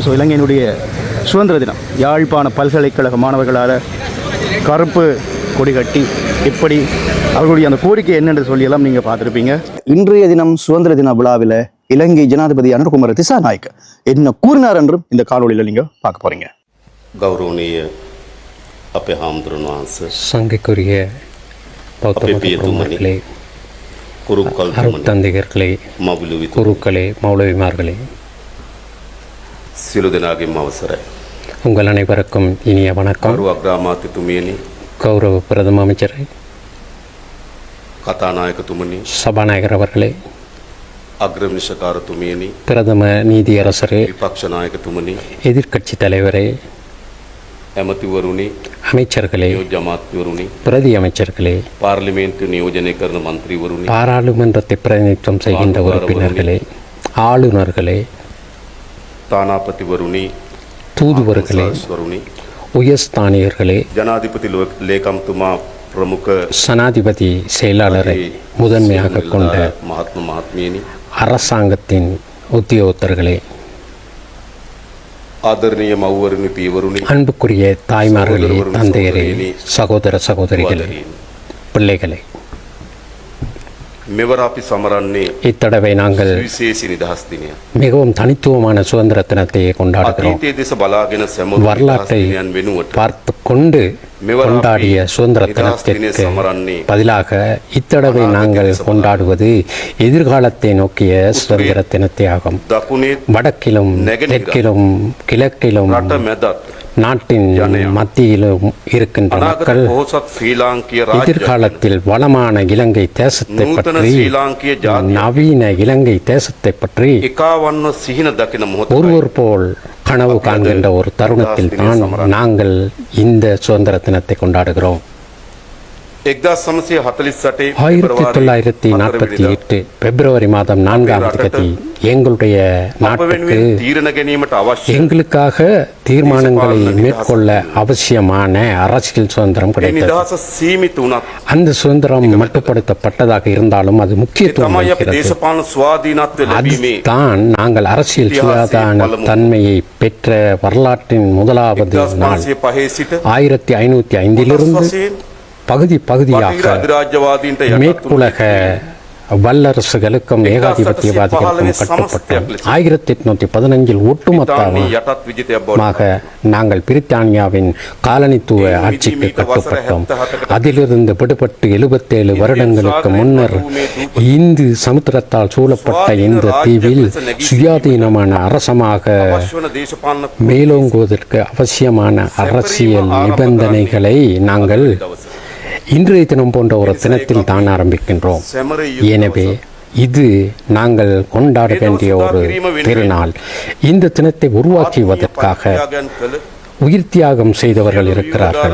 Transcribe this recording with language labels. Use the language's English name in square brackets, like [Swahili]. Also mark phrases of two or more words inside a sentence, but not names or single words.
[Tamil] ஸோ இலங்கையினுடைய சுதந்திர தினம் யாழ்ப்பாண பல்கலைக்கழக மாணவர்களால் கருப்பு கொடி கட்டி இப்படி அவர்களுடைய அந்த கோரிக்கை என்னென்று சொல்லியெல்லாம் நீங்கள் பார்த்துருப்பீங்க. இன்றைய தினம் சுதந்திர தின விழாவில் இலங்கை ஜனாதிபதி அனுர்குமார திசாநாயக்க என்ன கூறினார் என்றும் இந்த காணொலியில் நீங்கள் பார்க்க போறீங்க. [Sinhala] ගෞරවනීය අපේ හාමුදුරන් වහන්සේ [Tamil] சங்கைக்குரிய பௌத்த மத பிரமுகர்களே, [Sinhala] කුරුක්කල් [Tamil] அருட்தந்தையர்களே, [Sinhala] මවුලු විතු [Tamil] குருக்களே, மௌலவிமார்களே, [Sinhala] සියලු දෙනාගේම අවසරයි. [Tamil] உங்கள் அனைவருக்கும் இனிய வணக்கம். [Sinhala] කරු අග්‍රාමාත්‍යතුමියනි, [Tamil] கௌரவ பிரதம அமைச்சரே, [Sinhala] කතානායකතුමනි, [Tamil] சபாநாயகர் அவர்களே, [Sinhala] අග්‍රවිනිශ්චකාරතුමියනි, [Tamil] பிரதம நீதியரசரே, [Sinhala] විපක්ෂ නායකතුමනි, [Tamil] எதிர்க்கட்சி தலைவரே, [Sinhala] ඇමතිවරුනි, [Tamil] அமைச்சர்களே, [Sinhala] නියෝජ්‍ය අමාත්‍යවරුනි, [Tamil] பிரதி அமைச்சர்களே, [Sinhala] පාර්ලිමේන්තු නියෝජනය කරන මන්ත්‍රීවරුනි, [Tamil] பாராளுமன்றத்தை பிரதிநிதித்துவம் செய்கின்ற உறுப்பினர்களே, ஆளுநர்களே, [Sinhala] තානාපතිවරුනි, [Tamil] தூதுவர்களே, [Sinhala] වරුනි, [Tamil] உயர்ஸ்தானியர்களே, [Sinhala] ජනාධිපති ලේකම්තුමා ප්‍රමුඛ [Tamil] சனாதிபதி செயலாளரை முதன்மையாக கொண்ட [Sinhala] මහත්ම මහත්මියනි, [Tamil] அரசாங்கத்தின் உத்தியோகத்தர்களே, [Sinhala] ආදරණීය මව්වරුනි, පියවරුනි, [Tamil] அன்புக்குரிய தாய்மார்களே, தந்தையரே, சகோதர சகோதரிகளே, பிள்ளைகளே, [Sinhala] මෙවර අපි සමරන්නේ [Tamil] இத்தடவை நாங்கள் [Sinhala] විශේෂ නිදහස් දිනය. [Tamil] மிகவும் தனித்துவமான சுதந்திர தினத்தை கொண்டாடுகிறோம். [Sinhala] අතීතයේ දෙස බලාගෙන සැමරු නිදහස් [Tamil] வரலாற்றை [Sinhala] දිනයන් වෙනුවට [Tamil] பார்த்து கொண்டு கொண்டாடிய சுதந்திர தினத்திற்கு பதிலாக இத்தடவை நாங்கள் கொண்டாடுவது எதிர்காலத்தை நோக்கிய சுதந்திர தினத்தை ஆகும். [Sinhala] දකුණේ [Tamil] வடக்கிலும் தெற்கிலும் கிழக்கிலும் [Sinhala] රට මැදත් [Tamil] நாட்டின் மத்தியிலும் இருக்கின்ற [Sinhala] අනාගත [Tamil] மக்கள் [Sinhala] පොහොසත් ශ්‍රී ලාංකීය රාජ්‍ය [Tamil] எதிர்காலத்தில் வளமான இலங்கை தேசத்தை [Sinhala] නූතන [Tamil] பற்றி, [Sinhala] ශ්‍රී ලාංකීය ජාතිය [Tamil] நவீன இலங்கை தேசத்தை பற்றி [Sinhala] එකාවන්ව සිහින දකින මොහොතයි. [Tamil] ஒருவர் போல் கனவு காண்கின்ற ஒரு தருணத்தில் தான் நாங்கள் இந்த சுதந்திர தினத்தை கொண்டாடுகிறோம். 1948 1948 பிப்ரவரி மாதம் 4ஆம் தேதி எங்களுடைய [Sinhala] අප [Tamil] நாட்டுக்கு [Sinhala] වෙනුවෙන් තීරණ ගැනීමට අවශ්‍ය [Tamil] எங்களுக்காக தீர்மானங்களை மேற்கொள்ள அவசியமான அரசியல் சுதந்திரம் [Sinhala] ඒ [Tamil] கிடைத்தது. [Sinhala] නිදහස සීමිත වුණත් [Tamil] அந்த சுதந்திரம் மட்டுப்படுத்தப்பட்டதாக இருந்தாலும் அது முக்கியத்துவம் [Sinhala] තමයි අපි [Tamil] வகிக்கிறது. [Sinhala] දේශපාලන ස්වාධීනත්වය ලැබීමේ [Tamil] அதுதான் நாங்கள் அரசியல் சுயாதீன தன்மையை பெற்ற வரலாற்றின் முதலாவது நாள். [Sinhala] 1505 සිට [Tamil] 1505 பகுதி பகுதியாக [Sinhala] බටහිර අධිරාජ්‍යවාදීන්ට යටත් [Tamil] மேற்குலக வல்லரசுகளுக்கும் ஏகாதிபத்தியவாதிகளுக்கும் கட்டுப்பட்டோம். 1815 ஒட்டுமொத்தமாக [Sinhala] යටත් විජිතයක් බවට [Tamil] நாங்கள் பிரித்தானியாவின் காலனித்துவ ஆட்சிக்கு கட்டுப்பட்டோம். அதிலிருந்து விடுபட்டு 77 வருடங்களுக்கு முன்னர் இந்து சமுத்திரத்தால் சூழப்பட்ட இந்த தீவில் சுயாதீனமான அரசமாக [Sinhala] අවශ්‍ය වන දේශපාලන [Tamil] மேலோங்குவதற்கு அவசியமான அரசியல் நிபந்தனைகளை நாங்கள் இன்றைய தினம் போன்ற ஒரு தினத்தில் தான் ஆரம்பிக்கின்றோம். எனவே இது நாங்கள் கொண்டாட வேண்டிய ஒரு திருநாள். இந்த தினத்தை உருவாக்குவதற்காக உயிர் தியாகம் செய்தவர்கள் இருக்கிறார்கள்.